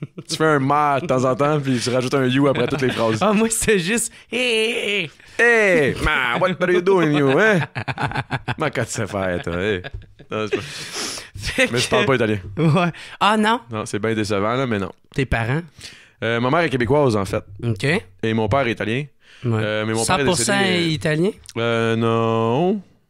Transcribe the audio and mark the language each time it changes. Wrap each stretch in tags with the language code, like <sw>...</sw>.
<fr>Tu fais un ma de temps en temps, puis tu rajoutes un you après toutes les phrases. Ah, moi, c'est juste. Hey.</fr> <en>Hey, ma, what are you doing, you?</en> <fr>Hein? Ma, qu'est-ce que tu sais faire, toi? Hey. Non, mais je parle pas italien. Ouais. Ah, non? Non, c'est bien décevant, là, mais non. Tes parents? Ma mère est québécoise, en fait. Ok. Et mon père est italien. Ouais. Mais mon père est 100% décédé. italien? Non.</fr>